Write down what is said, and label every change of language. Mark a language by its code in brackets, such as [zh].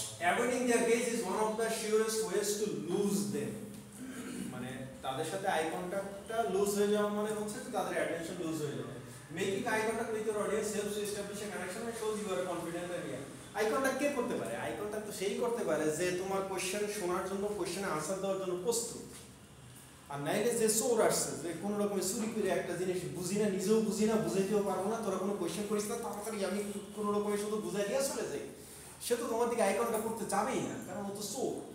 [en] Avoiding their gaze is one of the surest ways to lose them. [bn] মানে তাদের সাথে I কন্টাক্টটা loose হয়ে যাওয়া মানে হচ্ছে যে তাদের অ্যাটেনশন লুজ হয়ে যাবে। [en] Making eye contact with your audience helps to establish a connection and shows you are confident and real. [bn] Eye contact কে করতে পারে? আই কন্টাক্ট তো সেই করতে পারে যে তোমার কোশ্চেন শোনার জন্য, কোশ্চেনে আনসার দেওয়ার জন্য প্রস্তুত। আর নাইলে যে চোর আসছে, যে কোনো রকমের চুরি করে একটা জিনিস বুঝি না, নিজেও বুঝি না, বুঝাইতেও পারবো না, তোরা কোনো কোশ্চেন করিস না, তাড়াতাড়ি আমি কোনো রকমের শুধু বুঝাই দিয়ে চলে যাই, সে তো তোমার দিকে আই কন্টাক্ট করতে যাবেই না, কারণ ও তো চোর।